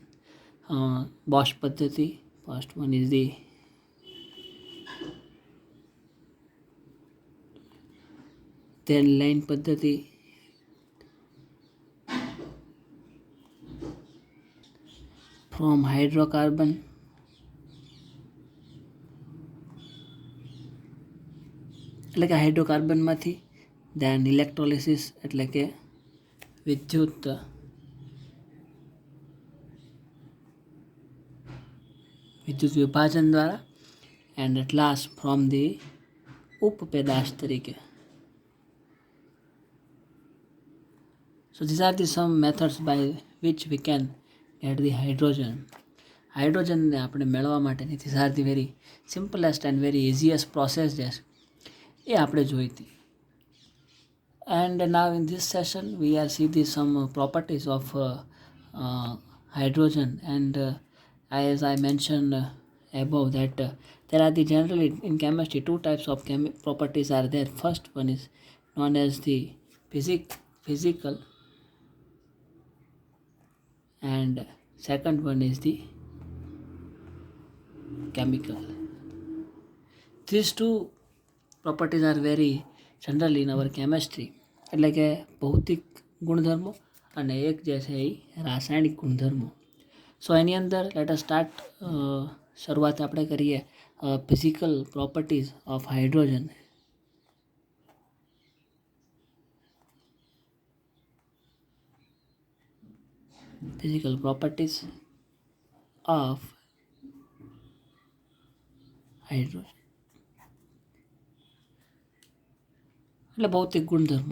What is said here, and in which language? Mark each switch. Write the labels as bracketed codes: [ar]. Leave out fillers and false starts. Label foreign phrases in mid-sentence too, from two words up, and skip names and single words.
[en] Bosch paddhati, first one is the then line paddhati, from hydrocarbon [gu] એટલે કે હાઇડ્રોકાર્બનમાંથી [en] then electrolysis [gu] એટલે કે વિદ્યુત વિભાજન દ્વારા [en] and at last from the [gu] ઉપપેદાશ તરીકે. [en] So these are the some methods by which we can get the hydrogen. [gu] Hydrogen ને આપણે મેળવવા માટેની [en] these are the very simplest and very easiest process [gu] એ આપણે જોઈ હતી. [en] And now in this session we are see the some properties of hydrogen, and as I mentioned above that there are the generally in chemistry two types of properties are there. First one is known as the physical, and second one is the chemical. These two properties are very general in our chemistry, [gu] એટલે કે ભૌતિક ગુણધર્મો અને એક જે છે એ રાસાયણિક ગુણધર્મો. [en] so [gu] એની અંદર [en] let us start. [gu] શરૂઆત આપણે કરીએ [en] physical properties of hydrogen. physical properties of hydrogen [gu] એટલે ભૌતિક ગુણધર્મો.